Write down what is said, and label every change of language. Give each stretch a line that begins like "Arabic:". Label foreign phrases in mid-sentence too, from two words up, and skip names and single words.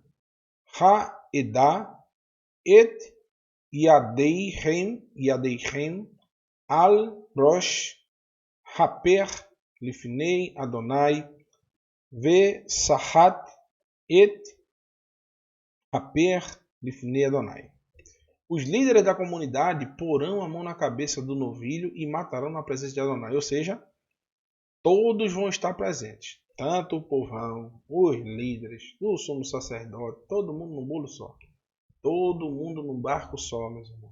Hebrew: העדה את ידיהם על ראש הפר לפני אדוני ושחט את הפר לפני אדוני.
Portuguese: Os líderes da comunidade porão a mão na cabeça do novilho e matarão na presença de Adonai. Ou seja, todos vão estar presentes. Tanto o povão, os líderes, o sumo sacerdote, todo mundo num bolo só. Todo mundo num barco só, meus irmãos.